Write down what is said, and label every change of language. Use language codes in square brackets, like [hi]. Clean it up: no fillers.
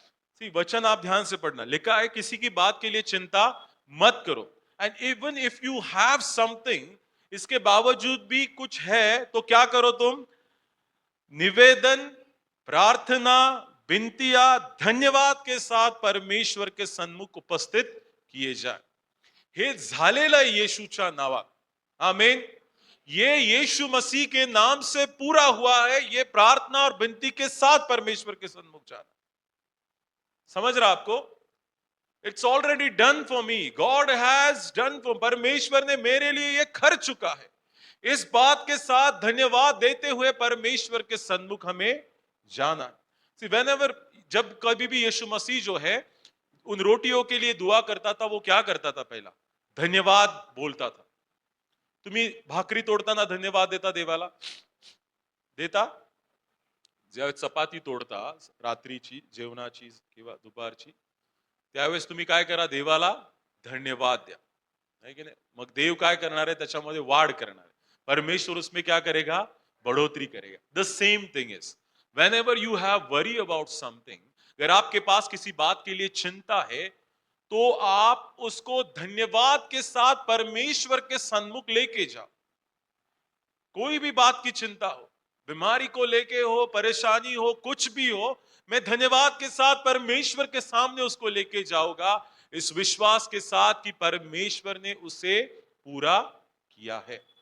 [hi] सी, वचन आप ध्यान से पढ़ना, लिखा है किसी की बात के लिए चिंता मत करो। [en] and even if you have something, [hi] इसके बावजूद भी कुछ है तो क्या करो तुम, निवेदन, प्रार्थना, विनतियां, धन्यवाद के साथ परमेश्वर के सन्मुख उपस्थित किए जाए। [mr] हे झालेलं येशूच्या नावात, आमेन। [hi] ये यीशु मसीह के नाम से पूरा हुआ है, ये प्रार्थना और विनती के साथ परमेश्वर के सन्मुख जाना। समझ रहा आपको? [en] it's already done for me, god has done for, [hi] परमेश्वर ने मेरे लिए ये कर चुका है। इस बात के साथ धन्यवाद देते हुए परमेश्वर के सन्मुख हमें जाना। [en] see, whenever, [hi] जब कभी भी यीशु मसीह जो है उन रोटियों के लिए दुआ करता था, वो क्या करता था, पहला धन्यवाद बोलता था। [mr] तुम्ही भाकरी तोडताना धन्यवाद देता देवाला, देता? ज्यावेळेस चपाती तोडता रात्रीची जेवणाची किंवा दुपारची, त्यावेळेस तुम्ही काय करा, देवाला धन्यवाद द्या, है की नाही? मग देव काय करणार आहे, त्याच्यामध्ये वाढ करणार आहे, [hi] परमेश्वर उसमें क्या करेगा, बढ़ोतरी करेगा। [en] the same thing is whenever you have worry about something, [hi] अगर आपके पास किसी बात के लिए चिंता है तो आप उसको धन्यवाद के साथ परमेश्वर के सन्मुख लेके जाओ। कोई भी बात की चिंता हो, बीमारी को लेके हो, परेशानी हो, कुछ भी हो, मैं धन्यवाद के साथ परमेश्वर के सामने उसको लेके जाऊंगा, इस विश्वास के साथ कि परमेश्वर ने उसे पूरा किया है।